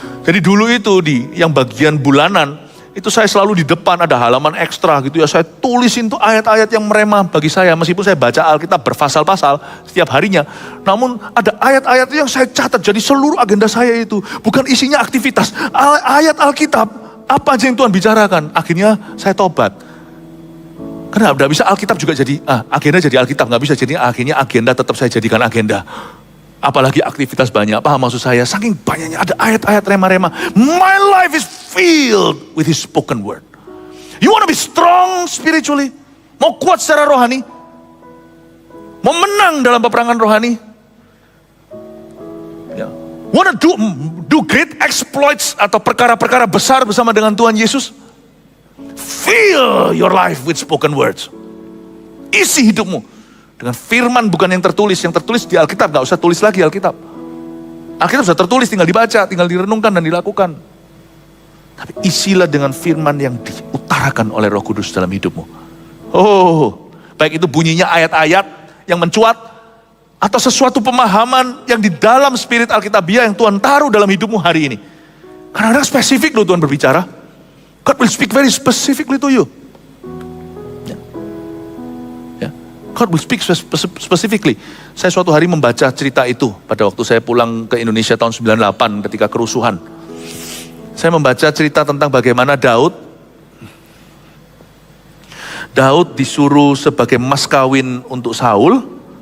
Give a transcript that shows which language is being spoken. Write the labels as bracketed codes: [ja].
[id] Jadi dulu itu yang bagian bulanan itu saya selalu di depan ada halaman ekstra gitu ya, saya tulisin tuh ayat-ayat yang merema bagi saya, meskipun saya baca Alkitab berpasal-pasal setiap harinya, namun ada ayat-ayat yang saya catat, jadi seluruh agenda saya itu bukan isinya aktivitas, ayat Alkitab, apa aja yang Tuhan bicarakan. Akhirnya saya tobat, karena tidak bisa Alkitab juga jadi agenda jadi Alkitab, nggak bisa, jadi akhirnya agenda tetap saya jadikan agenda. Apalagi aktivitas banyak, paham maksud saya? Saking banyaknya ada ayat-ayat rema-rema. [en] My life is filled with His spoken word. You want to be strong spiritually? [id] Mau kuat secara rohani? Mau menang dalam peperangan rohani? Ya. [en] Wanna do great exploits [id] atau perkara-perkara besar bersama dengan Tuhan Yesus? [en] Fill your life with spoken words. [id] Isi hidupmu dengan firman bukan yang tertulis. Yang tertulis di Alkitab, gak usah tulis lagi Alkitab. Alkitab sudah tertulis, tinggal dibaca, tinggal direnungkan dan dilakukan. Tapi isilah dengan firman yang diutarakan oleh Roh Kudus dalam hidupmu. Oh, baik itu bunyinya ayat-ayat yang mencuat, atau sesuatu pemahaman yang di dalam spirit Alkitabiah yang Tuhan taruh dalam hidupmu hari ini. Kadang-kadang spesifik loh Tuhan berbicara. [en] God will speak very specifically to you. Ya. God will speak specifically. [id] Saya suatu hari membaca cerita itu pada waktu saya pulang ke Indonesia tahun 98 ketika kerusuhan. Saya membaca cerita tentang bagaimana Daud disuruh sebagai mas kawin untuk Saul.